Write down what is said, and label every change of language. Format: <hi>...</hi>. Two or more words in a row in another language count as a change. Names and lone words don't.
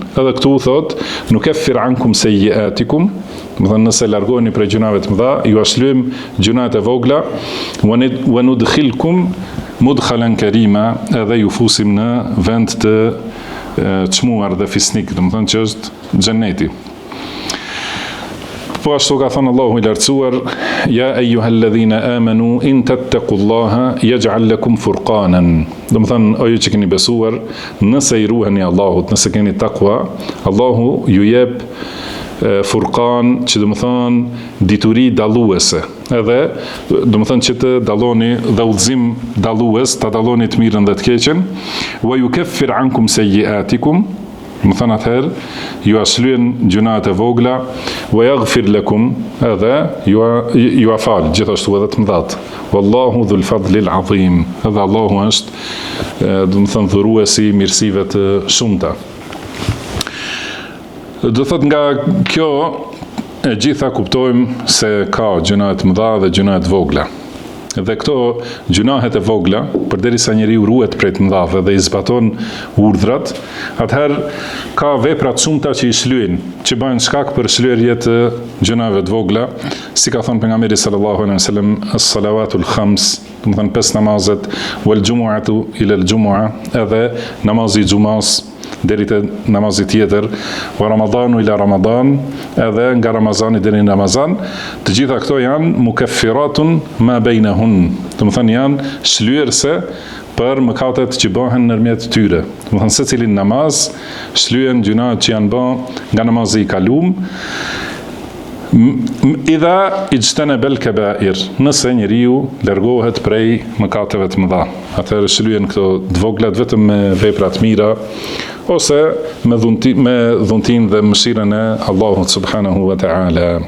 <sq>Edhe këtu thot</sq> <ar>نكفر عنكم سيئاتكم,</ar> <sq>domethënë nëse largoheni prej gjunave të mëdha, ju shlyejm gjunahet e vogla,</sq> <ar>وندخلكم مدخلا كريما,</ar> <sq>edhe ju fusim në vend të çmuar dhe fisnik, domethënë që është xheneti. Po ashtu ka thënë Allahu i lartësuar,</sq> <ar>يا أيها الذين آمنوا إن تتقوا الله يجعل لكم فرقانا.</ar> <sq>Domethënë o ju që keni besuar, nëse i ruheni Allahut, nëse keni takwa, Allahu ju jep furqan, që domethënë dituri dalluese. Edhe domethënë që të dalloni dhe udhëzim dallues, ta dalloni të mirën dhe të keqen.</sq> <ar>ويكفر عنكم سيئاتكم,</ar> <sq>domethënë atëherë ju ashlyen gjunahet e vogla,</sq> <ar>ويغفر لكم,</ar> <sq>edhe ju afal gjithashtu edhe të mëdhat.</sq> <ar>والله ذو الفضل العظيم,</ar> <sq>edhe Allahu është domethënë dhuruesi i mirësive të shumta. Do thot nga kjo e gjitha kuptojmë se ka gjunahet mëdha dhe gjunahet vogla. Dhe këto gjunahet e vogla, përderisa njeriu ruhet prej të mëdhave dhe i zbaton urdhrat, atëherë ka vepra të shumta që i shlyen, që bëjnë shkak për shlyerje të gjunave të vogla, si ka thënë pejgamberi</sq> <ar>صلى الله عليه وسلم, الصلوات الخمس,</ar> <sq>domethënë 5 namazet,</sq> <ar>والجمعة إلى الجمعة,</ar> <sq>edhe namazi i xumas deri te namazi tjetër,</sq> <ar>ورمضان إلى رمضان,</ar> <sq>edhe nga Ramazani deri në Ramazan, të gjitha këto janë</sq> <ar>مكفرات ما بينهن,</ar> <sq>domethënë janë shlyerse për mëkatet që bëhen ndërmjet tyre. Domethënë secilin namaz shlyen gjunat që janë bën nga namazi i kalum,</sq> <ar>إذا اجتنب الكبائر,</ar> <sq>nëse njeriu largohet prej mëkateve të mëdha, atëherë shlyen këto të voglat vetëm me vepra të mira, ose me dhuntin dhe mëshirën e Allahut</sq> <ar>سبحانه وتعالى.</ar>